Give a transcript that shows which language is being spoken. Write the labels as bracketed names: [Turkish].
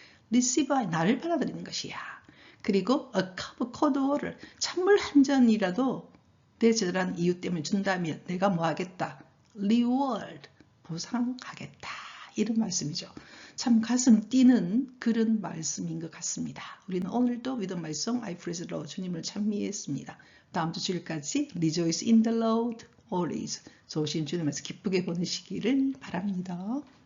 [English] receive I, [Korean] 나를 받아들이는 것이야. 그리고 [English] a cup of cold water, [Korean] 찬물 한 잔이라도 내 제대로한 이유 때문에 준다면 내가 뭐 하겠다? reward, 보상하겠다. 이런 말씀이죠. 참 가슴 뛰는 그런 말씀인 것 같습니다. 우리는 오늘도 [English] With my song I praise the Lord, [Korean] 주님을 찬미했습니다. 다음 주 주일까지 [English] Rejoice in the Lord always, [Korean] 좋으신 주님께서 기쁘게 보내시기를 바랍니다.